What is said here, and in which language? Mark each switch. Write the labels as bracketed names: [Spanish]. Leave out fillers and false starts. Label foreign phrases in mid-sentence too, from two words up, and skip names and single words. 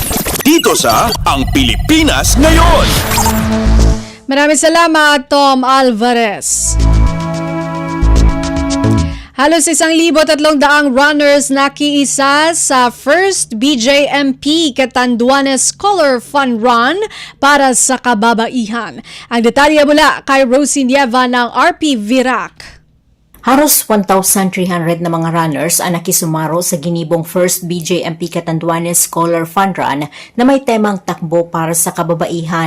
[Filipino] Dito sa Ang Pilipinas Ngayon. Maraming salamat, Tom Alvarez. Halos 1,300 runners nakiisa sa first BJMP Catanduanes Scholar Fun Run para sa kababaihan. Ang detalye mula kay Rosie Nieva ng RP Virac. [Bikol] Halos 1,300 na mga runners ang nakisumaro sa ginibong First BJMP Catanduanes Scholar Fun Run na may temang takbo para sa kababaihan.